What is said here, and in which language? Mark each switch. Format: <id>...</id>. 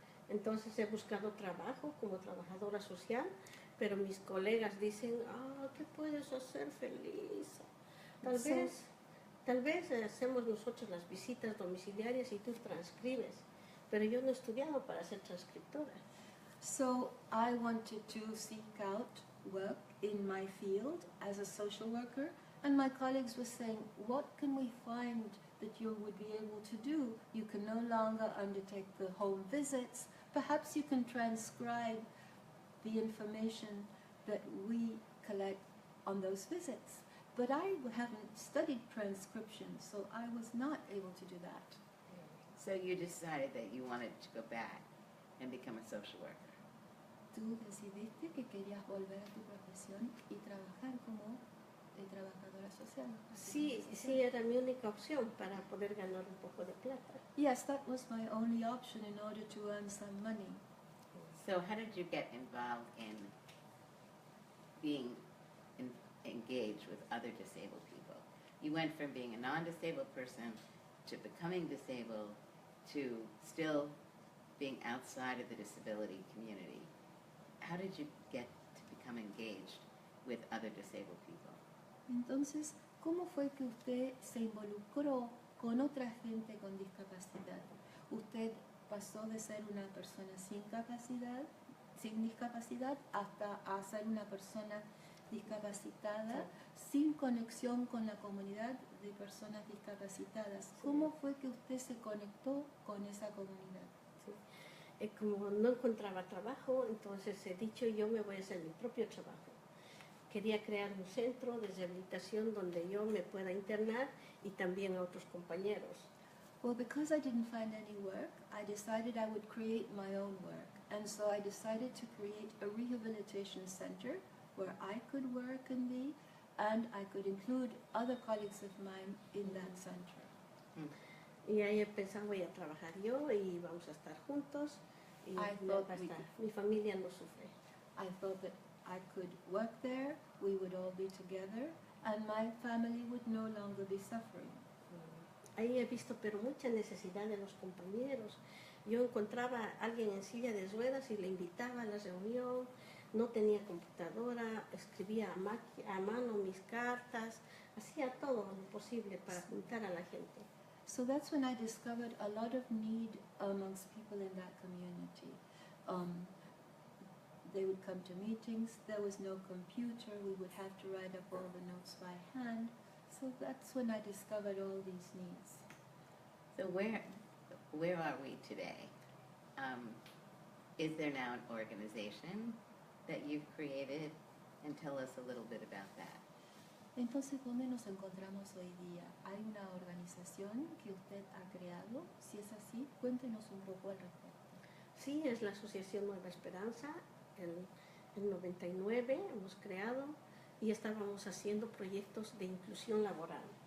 <es>Entonces he buscado trabajo como trabajadora social, pero mis colegas dicen, ¿qué puedes hacer, Felisa? Tal vez hacemos nosotros las visitas domiciliarias y tú transcribes, pero yo no he estudiado para ser transcriptora.</es> <en>So I wanted to seek out work in my field as a social worker, and my colleagues were saying, what can we find that you would be able to do? You can no longer undertake the home visits. Perhaps you can transcribe the information that we collect on those visits. But I haven't studied transcription, so I was not able to do that. So you decided that you wanted to go back and become a social worker.</en> <es>Tú decidiste que querías volver a tu profesión y trabajar como trabajadora social. Sí, asistente social. era mi única opción para poder ganar un poco de plata.</es> <en>Yes, that was my only option in order to earn some money. So how did you get involved in being engaged with other disabled people? You went from being a non-disabled person to becoming disabled to still being outside of the disability community. How did you get to become engaged with other disabled people?</en> <es>Entonces, ¿cómo fue que usted se involucró con otra gente con discapacidad? Usted pasó de ser una persona sin discapacidad, hasta a ser una persona discapacitada, sin conexión con la comunidad de personas discapacitadas. ¿Cómo fue que usted se conectó con esa comunidad? Como no encontraba trabajo, entonces he dicho yo me voy a hacer mi propio trabajo. Quería crear un centro de rehabilitación donde yo me pueda internar y también a otros compañeros.</es> <en>Well, because I didn't find any work, I decided I would create my own work. And so I decided to create a rehabilitation center where I could work and be, and I could include other colleagues of mine in that center.</en> <es>Y ahí pensaba voy a trabajar yo y vamos a estar juntos y</es> <en>I</en> <es>me</es> <en>thought</en> <es>va a</es> <en>we</en> <es>estar.</es> <en>could-</en> <es>Mi familia no sufre.</es> <en>I thought that I could work there, we would all be together, and my family would no longer be suffering.</en> <es>Ahí he visto pero mucha necesidad de los compañeros. Yo encontraba a alguien en silla de ruedas y le invitaba a la reunión, no tenía computadora, escribía a mano mis cartas, hacía todo lo posible para juntar a la gente.</es> <en>So that's when I discovered a lot of need amongst people in that community. They would come to meetings, there was no computer, we would have to write up all the notes by hand. So that's when I discovered all these needs. So where are we today? Is there now an organization that you've created? And tell us a little bit about that.</en> <es>Entonces, ¿dónde nos encontramos hoy día? ¿Hay una organización que usted ha creado? Si es así, cuéntenos un poco al respecto. Sí, es la Asociación Nueva Esperanza. En 99 hemos creado y estábamos haciendo proyectos de inclusión laboral.</es>